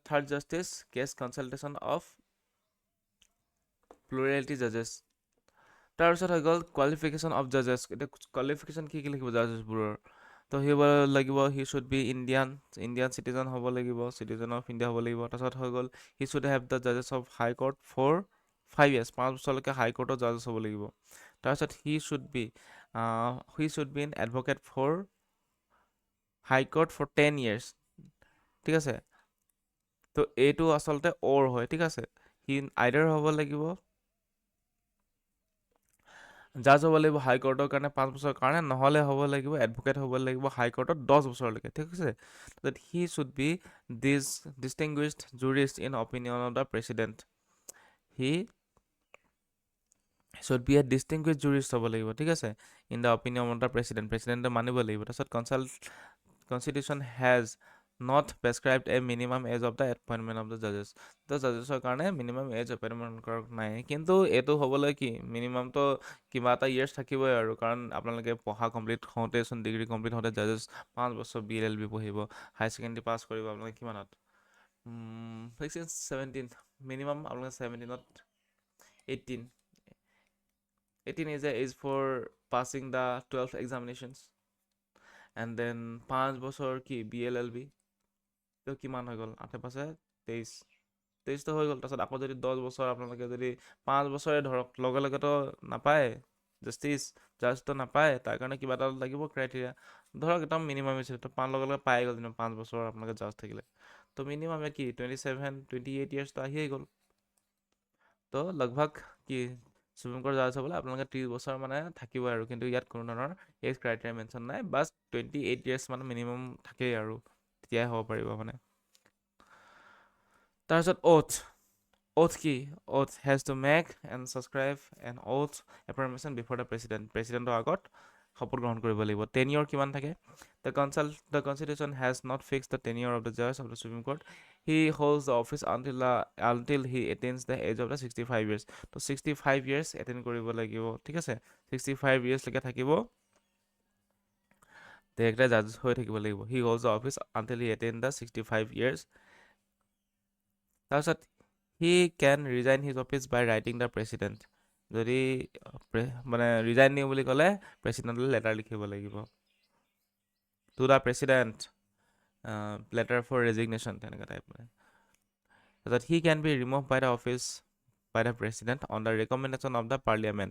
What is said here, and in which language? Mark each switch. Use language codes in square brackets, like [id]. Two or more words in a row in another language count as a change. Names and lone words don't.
[en] third justice case consultation of plurality judges. [as] তাৰপিছত হৈ গ'ল [en] qualification of judges. [as] এতিয়া কোৱালিফিকেশ্যন কি কি লিখিব জাজেছবোৰৰ? তো সি হ'ব লাগিব, [en] he should be Indian citizen [as] হ'ব লাগিব, [en] citizen of India [as] হ'ব লাগিব। তাৰপিছত হৈ গ'ল [en] he should have the judges of high court for 5 years, [as] 5 বছৰলৈকে হাই কোৰ্টৰ জাজেছ হ'ব লাগিব। [en] তাৰপিছত he should be in advocate for high court for 10 years, [as] ঠিক আছে। তো এইটো আচলতে অৰ হয়, ঠিক আছে। সি আইডাৰ হ'ব লাগিব, জাজ হ'ব লাগিব হাই কোৰ্টৰ কাৰণে 5 বছৰৰ কাৰণে, নহ'লে হ'ব লাগিব এডভকেট হ'ব লাগিব হাই কোৰ্টত 10 বছৰলৈকে, ঠিক আছে। [en] তাৰপিছত he should be distinguished jurist in opinion of the president. he should be a distinguished jurist [as] হ'ব লাগিব, ঠিক আছে, [en] in the opinion of the president [as] মানিব লাগিব। [en] তাৰপিছত constitution has not prescribed a minimum age of the appointment of the judges. [as] তো জাজেছৰ কাৰণে [en] minimum age appointment [as] কৰা নাই, কিন্তু এইটো হ'বলৈ কি মিনিমামটো কিবা এটা ইয়েৰ্ছ থাকিবই আৰু, কাৰণ আপোনালোকে পঢ়া কমপ্লিট হওঁতেচোন, [en] degree complete [as] হওঁতে জাজেছ 5 বছৰ BLLB পঢ়িব, [en] higher secondary [as] পাছ কৰিব আপোনালোকে কিমানত? [en] 17, [as] মিনিমাম আপোনালোকে 17ত [en] 18 is the age for passing the 12th examinations, and then [as] 5 বছৰ কি BLLB, তো কিমান হৈ গ'ল? 23 হৈ গ'ল। তাৰপিছত আকৌ যদি 10 বছৰ আপোনালোকে যদি 5 বছৰে ধৰক, লগে লগেতো নাপায় জাজটো নাপায়, তাৰ কাৰণে কিবা এটা লাগিব ক্ৰাইটেৰিয়া, ধৰক একদম মিনিমাম হৈছে, তো 5 লগে লগে পাই গ'ল, 5 বছৰ আপোনালোকে জাজ থাকিলে, তো মিনিমামে কি 28 ইয়াৰ্ছটো আহিয়ে গ'ল। তো লগভাগ কি [en] Supreme Court judge [as] হ'বলৈ আপোনালোকে 30 বছৰ মানে থাকিব আৰু, কিন্তু ইয়াত কোনো ধৰণৰ [en] age criteria mention [as] নাই, বাছ 28 ইয়াৰ্ছ মানে মিনিমাম থাকেই আৰু, তেতিয়াই হ'ব পাৰিব মানে। তাৰপিছত Oath কি? [en] Oath has to make and subscribe an oath affirmation before the president. [as] Presidentৰ আগত শপত গ্ৰহণ কৰিব লাগিব। [en] Tenure [as] কিমান থাকে? [en] The Constitution has not fixed the tenure of the judge of the Supreme Court. He holds the office until he attains the age of the 65 years. [as] তো [en] 65 years attain [as] কৰিব লাগিব, ঠিক আছে? 65 years লৈকে থাকিব। তেখেতে জাজ হৈ থাকিব লাগিব। [en] He holds the office until he attains the 65 years. তাৰপিছত he can resign his office by writing the president. [as] যদি মানে ৰিজাইন দিওঁ বুলি ক'লে প্ৰেচিডেণ্টলৈ লেটাৰ লিখিব লাগিব। [en] to the president letter for resignation [as] তেনেকুৱা টাইপ মানে। [en] তাৰপিছত he can be remove by the office by the president on the recommendation of the parliament.